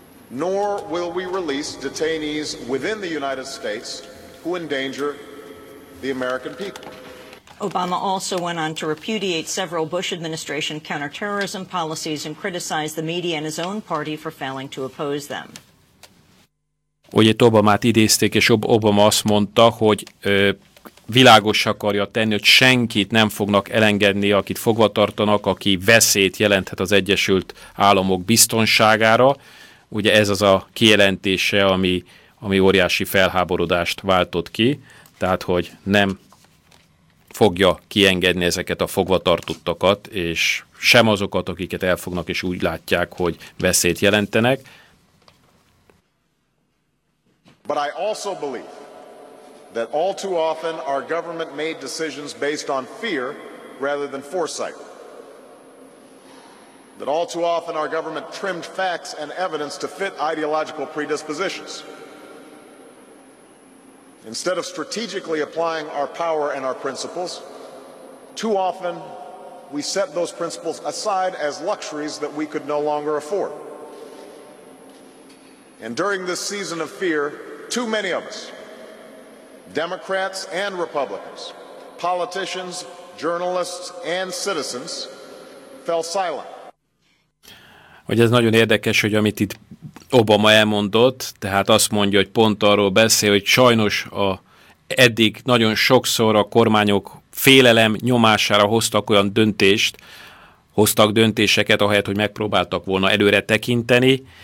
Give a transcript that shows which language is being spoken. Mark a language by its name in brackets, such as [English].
[English] Nor will we release detainees within the United States who endanger the American people. Obama also went on to repudiate several Bush administration counterterrorism policies and criticized the media and his own party for failing to oppose them. [Hungarian] Ugye Obamát idézték, és Obama azt mondta, hogy világos akarja tenni, hogy senkit nem fognak elengedni, akit fogva tartanak, aki veszélyt jelenthet az Egyesült Államok biztonságára. Ugye ez az a kijelentése, ami óriási felháborodást váltott ki, tehát hogy nem fogja kiengedni ezeket a fogvatartottakat, és sem azokat, akiket elfognak, és úgy látják, hogy veszélyt jelentenek. [English] But I also believe that all too often our government made decisions based on fear rather than foresight. That all too often our government trimmed facts and evidence to fit ideological predispositions. Instead of strategically applying our power and our principles, too often we set those principles aside as luxuries that we could no longer afford. And during this season of fear, too many of us, Democrats and Republicans, politicians, journalists and citizens fell silent. [Hungarian] Hogy ez nagyon érdekes, hogy amit itt Obama elmondott, tehát azt mondja, hogy pont arról beszél, hogy sajnos eddig nagyon sokszor a kormányok félelem nyomására hoztak olyan döntést, hoztak döntéseket, ahelyett, hogy megpróbáltak volna előre tekinteni,